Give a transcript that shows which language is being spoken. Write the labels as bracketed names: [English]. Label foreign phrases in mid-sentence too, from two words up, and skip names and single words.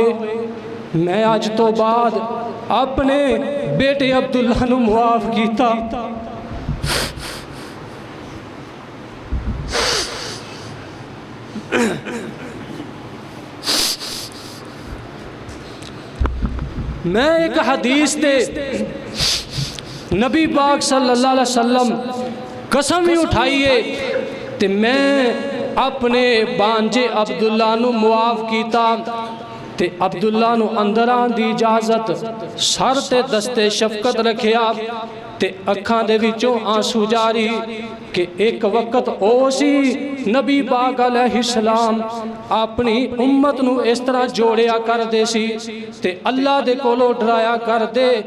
[Punjabi] میں اج تو بعد اپنے بیٹے عبداللہ نوں معاف کیتا. میں ایک حدیث دے نبی پاک [Arabic] صلى الله عليه وسلم [Punjabi] قسم ہی اٹھائیے، تے میں اپنے بانجے عبداللہ نوں معاف کیتا, تے عبداللہ نوں اندر آنے دی اجازت، سر تے دستے شفقت رکھیا، تے اکھاں دے وچوں آنسو جاری کہ ایک وقت او سی نبی پاک علیہ السلام اپنی امت نوں اس طرح جوڑیا کردے سی، تے اللہ دے کولوں ڈرایا کردے.